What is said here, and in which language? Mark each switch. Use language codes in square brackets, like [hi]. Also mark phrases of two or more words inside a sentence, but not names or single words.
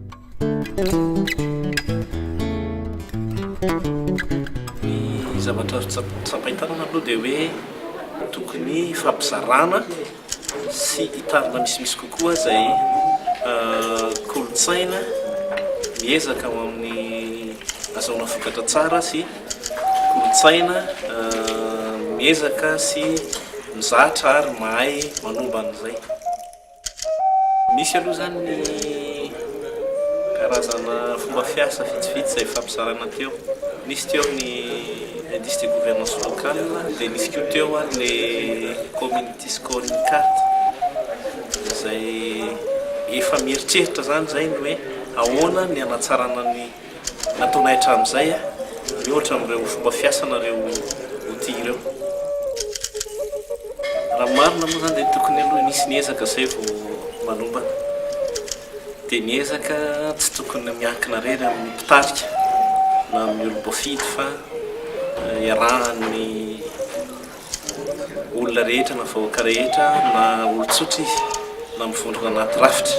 [mg] Ny zavatra tsapahitanana aloha dia hoe tokony fampizarana sy hitarina misimisy kokoa izay kolotsaina miezaka ao amin'ny azahoana vokatra tsara sy kolotsaina miezaka sy mizatra ary mahay manomba an'izay. Misy aloha zany ny karazana fomba fiasa vitsivitsy izay fampizarana teo. Nisy teo ny [fr] indice de gouvernance locale [mg] dia nisy koa teo le [en] community scoring card [mg] izay efa mieritreritra zany zay ny hoe ahoana ny anatsarana ny nataonay hatramin'izay mihoatra amin'ireo fomba fiasanareo outil ireo. Raha marina moa zany dia tokony aloha nisy niezaka izay vao manombana dia niezaka tsy tokony miankina rery amin'ny mpitarika na amin'ny olo-boafidy fa iarahan'ny olona rehetra na vahoaka rehetra na olo-tsotra izy na mivondrona anaty rafitra.